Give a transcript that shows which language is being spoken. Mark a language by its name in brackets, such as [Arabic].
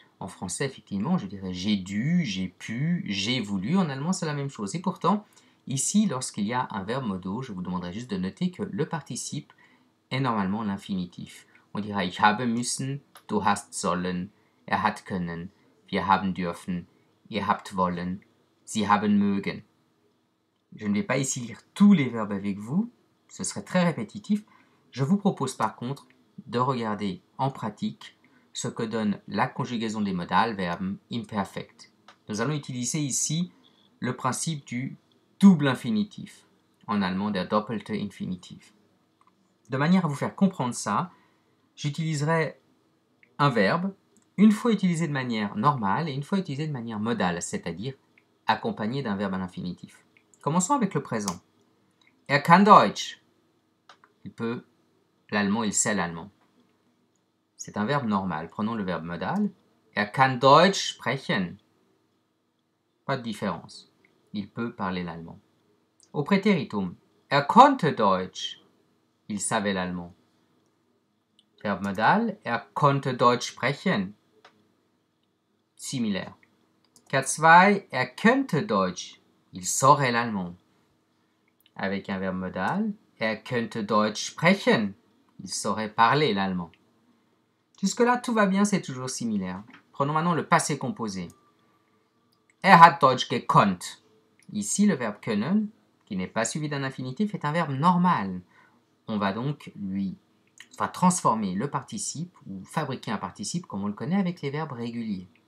[French] En français, effectivement, je dirais j'ai dû, j'ai pu, j'ai voulu. En allemand, c'est la même chose. Et pourtant, ici, lorsqu'il y a un verbe modal, je vous demanderai juste de noter que le participe est normalement l'infinitif. On dira [German] ich habe müssen, du hast sollen, er hat können, wir haben dürfen, ihr habt wollen, sie haben mögen. [French] Je ne vais pas ici lire tous les verbes avec vous, ce serait très répétitif. Je vous propose par contre de regarder en pratique ce que donne la conjugaison des modales verbes imperfect. Nous allons utiliser ici le principe du double infinitif, en allemand [German] der doppelte Infinitiv. [French] De manière à vous faire comprendre ça, j'utiliserai un verbe, une fois utilisé de manière normale et une fois utilisé de manière modale, c'est-à-dire accompagné d'un verbe à l'infinitif. Commençons avec le présent. [German] Er kann Deutsch. [French] Il peut l'allemand, il sait l'allemand. C'est un verbe normal. Prenons le verbe modal. [German] Er kann Deutsch sprechen. [French] Pas de différence. Il peut parler l'allemand. Au préteritum. [German] Er konnte Deutsch. [French] Il savait l'allemand. Verbe modal. [German] Er konnte Deutsch sprechen. Similaire. K2. Er könnte Deutsch. [French] Il saurait l'allemand. Avec un verbe modal. [German] Er könnte Deutsch sprechen. [French] Il saurait parler l'allemand. Jusque-là, tout va bien, c'est toujours similaire. Prenons maintenant le passé composé. [German] Er hat Deutsch gekonnt. [French] Ici, le verbe können, qui n'est pas suivi d'un infinitif, est un verbe normal. On va donc transformer le participe ou fabriquer un participe comme on le connaît avec les verbes réguliers.